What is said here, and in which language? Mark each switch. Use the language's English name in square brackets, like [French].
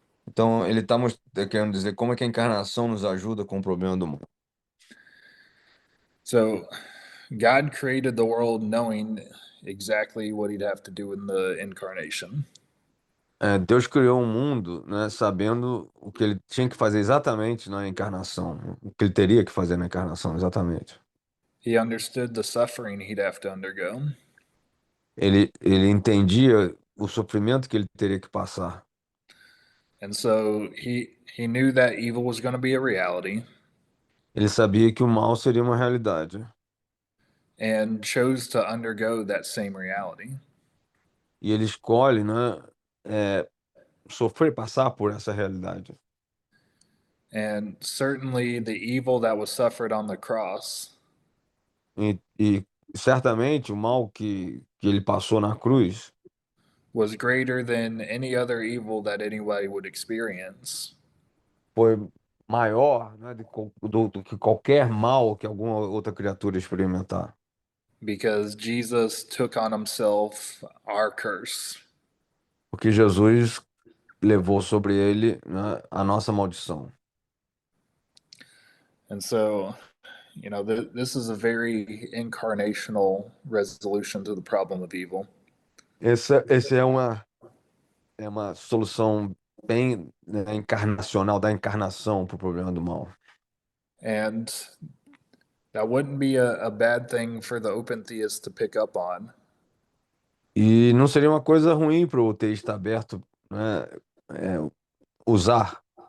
[Portuguese] Então, ele está querendo dizer como é que a encarnação nos ajuda com o problema do mundo. [English] So, God created the world knowing exactly what he'd have to do in the incarnation. [Portuguese] Deus criou um mundo, né, sabendo o que ele tinha que fazer exatamente na encarnação, o que ele teria que fazer na encarnação, exatamente. [English] He understood the suffering he'd have to undergo. [Portuguese] Ele entendia o sofrimento que ele teria que passar. [English] And so he knew that evil was going to be a reality [Portuguese] Ele sabia que o mal seria uma realidade. [English] and chose to undergo that same reality. [Portuguese] E ele escolhe, né, sofrer, passar por essa realidade. [English] And certainly the evil that was suffered on the cross [Portuguese] E certamente o mal que ele passou na cruz [English] was greater than any other evil that anybody would experience. [Portuguese] foi maior, né, do que qualquer mal que alguma outra criatura experimentar. [English] Because Jesus took on himself our curse. [Portuguese] Porque Jesus levou sobre ele, né, a nossa maldição. [English] And so, this is a very incarnational resolution to the problem of evil. [Portuguese] Esse é uma solução bem, né, encarnacional, da encarnação para o problema do mal. [English] And that wouldn't be a bad thing for the open theist to pick up on. [Portuguese] E não seria uma coisa ruim para o teísta aberto, né, usar.